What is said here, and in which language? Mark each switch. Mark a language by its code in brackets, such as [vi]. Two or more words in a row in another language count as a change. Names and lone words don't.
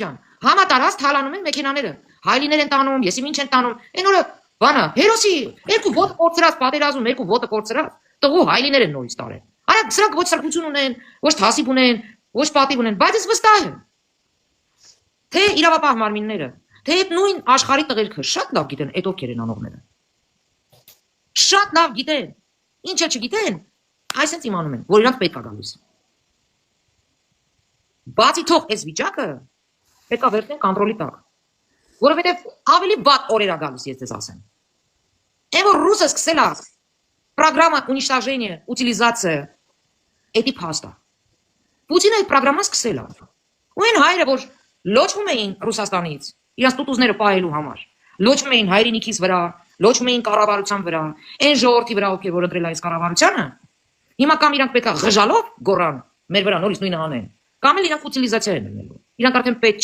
[hy] ջան, համատարած թալանում են մեքենաները, հայլիներ են տանում, եսի ինչ են տանում։ Այն օրը բանը, հերոսի երկու ոտ կորցրած պատերազմ, երկու ոտը կորցրած, տղու հայլիներ են նորից տարել։ Արա սրանք ոչ սրբություն ունեն, ոչ թասիբ ունեն, ոչ պատիվ ունեն, բայց ես վստահ եմ, թե իրավապահ մարմինները, թե այդ նույն աշխարհի տղերքը շատ լավ գիտեն այդ ովքեր են անողները։ Շատ լավ գիտեն։ Ինչ էլ չգիտեն, այսպես իմանում են, որ իրանք պետք է գալիս։ Բացի թող այս վիճակը պետք է վերցնեն կոնտրոլի տակ, որովհետև ավելի վատ օրեր է գալիս, ես ձեզ ասեմ։ Այն որ ռուսը սկսել է [ru] программа уничтожения, утилизация этой паста։ [hy] Պուտինը այդ программа սկսել է։ Ու այն հայրը, որ լոչվում էին Ռուսաստանից, իրաց տուտուզները պահելու համար, լոչվում էին հայրենիքից վրա, լոչվում էին կառավարության վրա, այն ժողովրդի վրա, ովքեր որ ընտրել այս կառավարությանը, հիմա կամ իրանք պետք է ղժալով գորան, մեր վրա նորից նույնը անեն, կամ էլ իրանք ուտիլիզացիա են լինելու։ Իրանք արդեն պետք